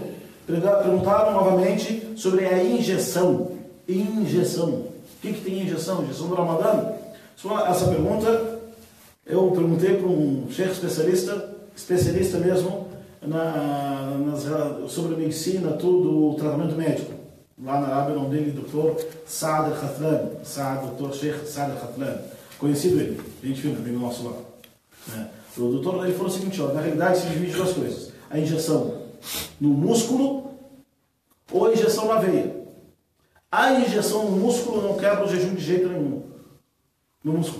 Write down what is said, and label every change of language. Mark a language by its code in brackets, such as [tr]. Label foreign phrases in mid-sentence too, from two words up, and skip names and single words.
[pt] Perguntaram novamente sobre a injeção. O que tem injeção? Injeção do Ramadã? Essa pergunta eu perguntei para um chefe especialista mesmo sobre a medicina, tudo, o tratamento médico. Lá na Arábia, o nome dele é Dr. Saad al-Khatlan, Dr. Sheikh Saad al-Khatlan. Conhecido ele, gente fina, amigo nosso lá. O doutor ele falou o seguinte, na realidade se divide 2 coisas. A injeção no músculo ou a injeção na veia. A injeção no músculo não quebra o jejum de jeito nenhum. No músculo.